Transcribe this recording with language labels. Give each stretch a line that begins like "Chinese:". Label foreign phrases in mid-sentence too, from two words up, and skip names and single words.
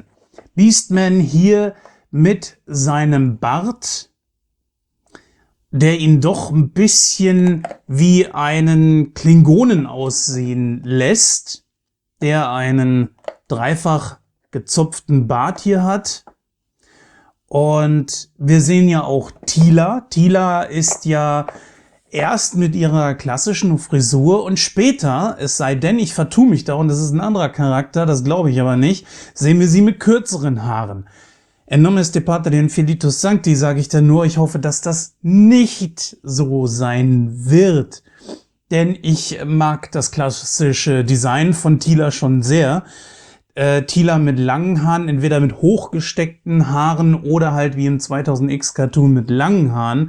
German: Beastman hier mit seinem Bart, der ihn doch ein bisschen wie einen Klingonen aussehen lässt, der einen dreifach gezupften Bart hier hat. Und wir sehen ja auch Teela. Teela ist ja erst mit ihrer klassischen Frisur und später, es sei denn, ich vertue mich da und das ist ein anderer Charakter, das glaube ich aber nicht, sehen wir sie mit kürzeren Haaren.
Latin: En nomine de Patri et Filius Sancti
German: sage ich dann nur, ich hoffe, dass das nicht so sein wird. Denn ich mag das klassische Design von Teela schon sehr. Teela mit langen Haaren, entweder mit hochgesteckten Haaren oder halt wie im 2000X Cartoon mit langen Haaren.